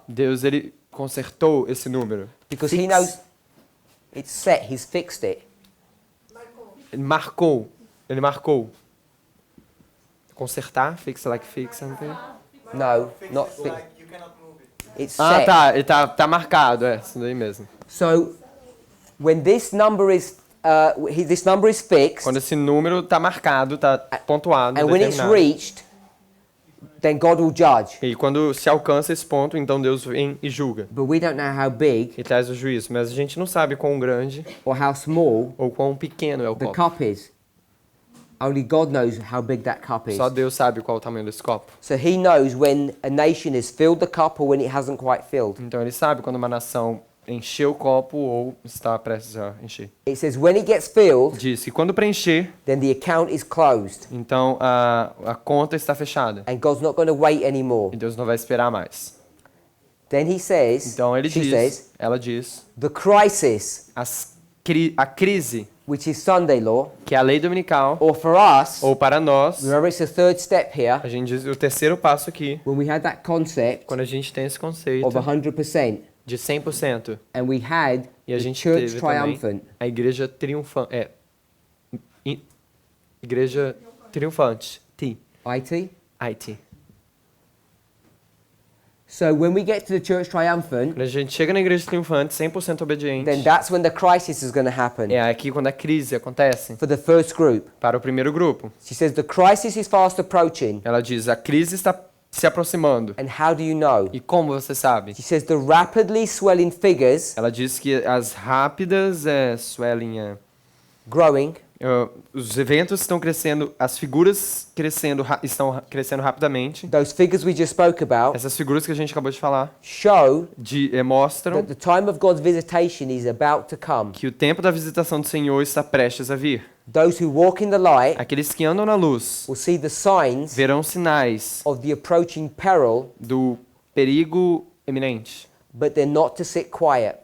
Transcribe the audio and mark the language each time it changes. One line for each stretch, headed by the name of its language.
Portuguese: Deus ele consertou esse número.
English: because He knows it's set. He's fixed it.
Portuguese: Ele marcou.
English: Consertar, fix like fix something. No, not fixed. It's Ah, set.
Portuguese: tá, ele tá marcado, isso daí mesmo.
English: So when this number is fixed,
Portuguese: Quando esse número tá marcado, tá pontuado,
English: and when it's
Portuguese: determinado.
English: reached, then God will judge.
Portuguese: E quando se alcança esse ponto, então Deus vem e julga.
English: But we don't know how big
Portuguese: E traz o juízo, mas a gente não sabe quão grande
English: or how small
Portuguese: ou quão pequeno é o
English: the
Portuguese: copo.
English: cup is. Only God knows how big that cup is.
Portuguese: Só Deus sabe qual é o tamanho desse copo.
English: So He knows when a nation has filled the cup or when it hasn't quite filled.
Portuguese: Então ele sabe quando uma nação encheu o copo ou está prestes a encher.
English: It says when it gets filled,
Portuguese: Diz que quando preencher,
English: then the account is closed
Portuguese: então a conta está fechada.
English: and God's not going to wait anymore.
Portuguese: E Deus não vai esperar mais.
English: Then He says,
Portuguese: Então ela diz,
English: the crisis,
Portuguese: a crise,
English: which is Sunday law,
Portuguese: que é a lei dominical,
English: or for us,
Portuguese: ou para nós,
English: remember it's the third step here,
Portuguese: a gente diz o terceiro passo aqui,
English: when we had that concept
Portuguese: quando a gente tem esse conceito
English: of 100%,
Portuguese: de 100%,
English: and we had
Portuguese: e a
English: the
Portuguese: gente
English: church
Portuguese: teve também
English: triumphant.
Portuguese: a igreja triunfante, igreja triunfante,
English: IT? IT. So when we get to the church triumphant,
Portuguese: Quando a gente chega na igreja triunfante, 100% obediente,
English: then that's when the crisis is going to happen
Portuguese: é aqui quando a crise acontece
English: for the first group.
Portuguese: para o primeiro grupo.
English: She says the crisis is fast approaching,
Portuguese: Ela diz, a crise está se aproximando.
English: and how do you know?
Portuguese: E como você sabe?
English: She says the rapidly swelling figures
Portuguese: Ela diz que as rápidas
English: swelling, growing,
Portuguese: os eventos estão crescendo, as figuras estão crescendo rapidamente.
English: those figures we just spoke about,
Portuguese: Essas figuras que a gente acabou de falar
English: show
Portuguese: mostram
English: that the time of God's visitation is about to come.
Portuguese: que o tempo da visitação do Senhor está prestes a vir.
English: Those who walk in the light
Portuguese: Aqueles que andam na luz
English: will see the signs
Portuguese: verão sinais
English: of the approaching peril,
Portuguese: do perigo iminente,
English: but they're not to sit quiet.